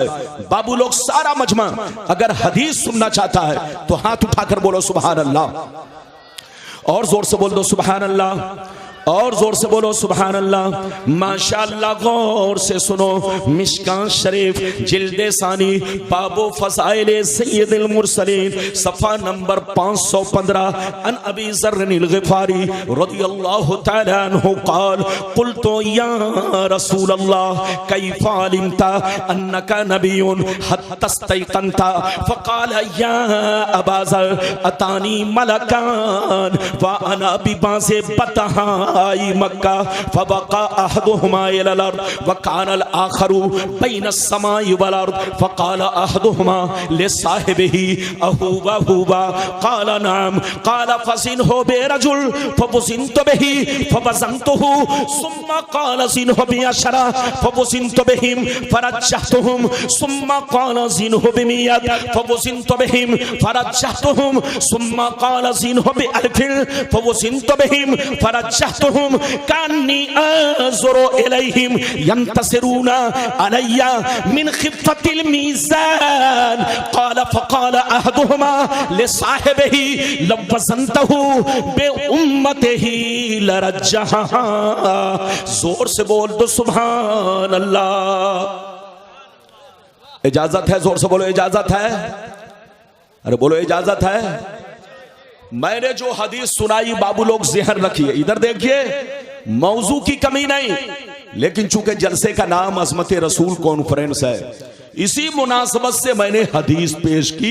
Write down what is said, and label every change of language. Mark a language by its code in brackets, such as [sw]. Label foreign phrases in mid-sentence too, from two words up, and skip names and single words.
[hi] बाबू लोग, सारा मजमा अगर हदीस सुनना चाहता है तो हाथ उठाकर बोलो [ar] سبحان الله, [hi] और जोर से बोल दो [ar] سبحان الله, [hi] और जोर से बोलो [ar] سبحان الله. माशाअल्लाह, [hi] गौर से सुनो, मिशकात शरीफ जिल्दे सानी बाबो फज़ाइल सय्यदुल मुरसलीन सफ़ा नंबर 515 [ar] عن أبي ذر الغفاري رضي الله تعالى عنه قال قلت يا رسول الله كيف علمت أنك نبي حتى استيقنت فقال يا أبا ذر أتاني ملكان وأنا ببعض بطحاء مكة فوقع أحدهما إلى الأرض وكان الآخر بين السماء وال الأرض فقال أحدهما لصاحبه أهو هو قال نعم قال فزنه برجل فوزنت به فوزنته ثم قال زنه بعشرة فوزنت بهم فرجحتهم ثم قال زنه بمائة فوزنت بهم فرجحتهم ثم قال زنه بألف فوزنت بهم فرجحتهم كأني أنظر إليهم ينتثرون علي من خفة الميزان قال فقال أحدهما لصاحبه لو وزنته بأمته لرجحها. [hi] जोर से बोल दो [ar] سبحان الله. [hi] इजाजत है? जोर से बोलो इजाजत है। अरे बोलो इजाजत है। मैंने जो हदीस सुनाई बाबू लोग ज़हन रखिए। इधर देखिए, मौजू की कमी नहीं, लेकिन चूंकि जलसे का नाम अज़मत रसूल कॉन्फ्रेंस है, इसी मुनासबत से मैंने हदीस पेश की।